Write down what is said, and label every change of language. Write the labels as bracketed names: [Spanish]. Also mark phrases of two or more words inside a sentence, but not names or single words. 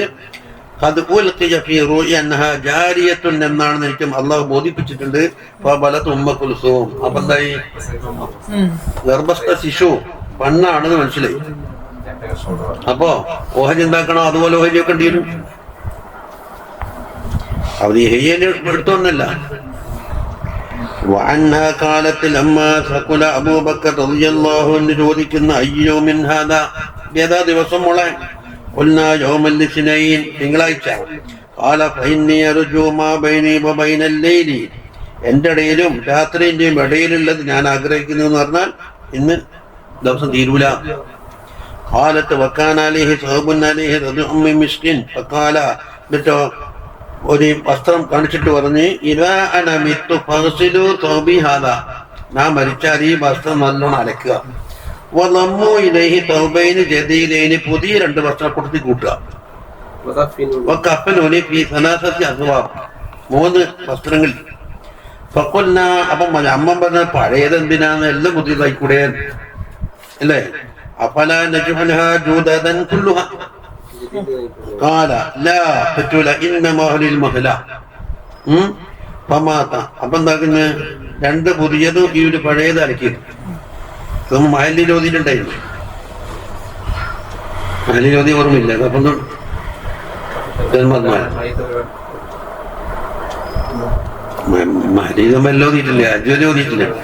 [Malayalam] അത് [Arabic] ألقي في روعي أنها جارية [Malayalam] എന്നാണെന്ന് എനിക്ക് അള്ളാഹു ബോധിപ്പിച്ചിട്ടുണ്ട്. ഫബലത് ഉമ്മ കുൽസൂം. അപ്പൊ എന്തായി? ഗർഭസ്ഥ ശിശു പെണ്ണാണെന്ന് മനസ്സിലായി. അപ്പോ ഓഹരി എന്താക്കണോ അതുപോലെ ഓഹരി വെക്കേണ്ടി വരും. അവര് ഹയ്യന് എടുത്തൊന്നല്ല. [Arabic] وعنها قالت لما ثقل أبو بكر رضي الله عنه [Malayalam] ചോദിക്കുന്ന അയ്യോ [Arabic] من هذا, [Malayalam] ഏതാ ദിവസം മോളെ? [Arabic] قلنا يوم الاثنين, തിങ്കളാഴ്ച. قال فإني أرجو ما بيني وبين الليل, [Malayalam] എൻ്റെ ഇടയിലും രാത്രിൻ്റെയും ഇടയിലുള്ളത് ഞാൻ ആഗ്രഹിക്കുന്നു എന്ന് പറഞ്ഞാൽ ഇന്ന് ദിവസം തീരൂല. [Arabic] قالت وكان عليه ثوب عليه رضع من مسك فقال, [Malayalam] എന്നിട്ടോ ഒരു വസ്ത്രം കാണിച്ചിട്ട് പറഞ്ഞ് [Arabic] إذا أنا مت فاغسلوا ثوبي هذا, [Malayalam] ഞാൻ മരിച്ചാൽ ഈ വസ്ത്രം നല്ലോണം അലക്കുക. [Arabic] وضموا إليه ثوبين جديدين, [Malayalam] പുതിയ 2 വസ്ത്രം കൊടുത്തി കൂട്ടുക. [Arabic] وكفنوني في ثلاثة أثواب, 3 വസ്ത്രങ്ങൾ. [Malayalam] ഫഖുൽനാ, അപ്പം അമ്മ പറഞ്ഞ പഴയത് എന്തിനാന്ന്, എല്ലാം പുതിയതായി കൂടെ അല്ലേ? [Arabic] أفلا نجعلها جددا كلها. قال لا പറ്റൂല, إنما للمهلة. [Malayalam] ഫമാത, അപ്പൊ എന്താക്കുന്ന 2 പുതിയതും ഈ ഒരു പഴയത് അലക്കിയത്. മഹലിൽ ഓതിയിട്ടുണ്ടായിരുന്നു. മഹലിൽ ഓതി ഓർമ്മയില്ല. അപ്പം മഹലീതമെല്ലാം ഓതിയിട്ടില്ല, അജ്വലി ഓതിയിട്ടില്ല.